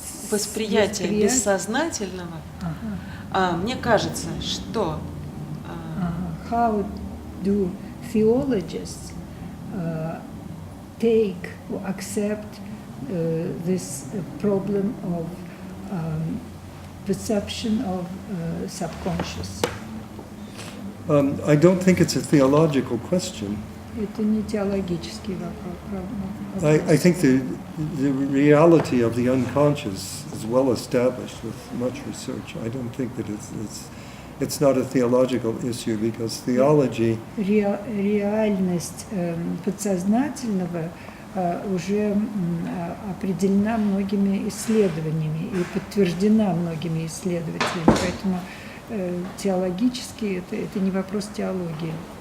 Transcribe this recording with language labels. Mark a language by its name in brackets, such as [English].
[Russian] восприятие бессознательного? Мне кажется, что... [English] How do theologists take or accept this problem of perception of subconscious? I don't think it's a theological question. [Russian] Это не теологический вопрос. [English] I think the reality of the unconscious is well established with much research. I don't think that it's not a theological issue because theology... [Russian] Реальность подсознательного уже определена многими исследованиями и подтверждена многими исследователями, поэтому теологически это не вопрос теологии.